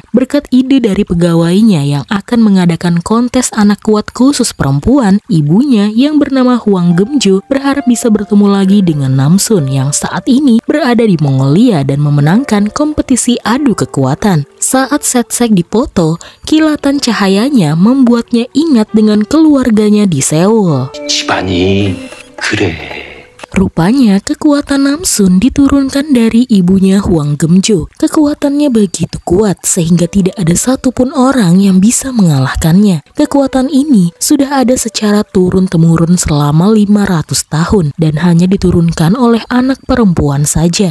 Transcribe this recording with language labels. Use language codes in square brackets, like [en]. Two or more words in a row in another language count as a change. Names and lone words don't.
[id] Berkat ide dari pegawainya yang akan mengadakan kontes anak kuat khusus perempuan, ibunya yang bernama Hwang Geumju berharap bisa bertemu lagi dengan Namsun yang saat ini berada di Mongolia dan memenangkan kompetisi adu kekuatan. Saat Setsek dipoto, kilatan cahayanya membuatnya ingat dengan keluarganya di Seoul. [ko] 집안이 그래. [id] Rupanya kekuatan Namsun diturunkan dari ibunya Hwang Geumju. Kekuatannya begitu kuat sehingga tidak ada satupun orang yang bisa mengalahkannya. Kekuatan ini sudah ada secara turun-temurun selama 500 tahun dan hanya diturunkan oleh anak perempuan saja.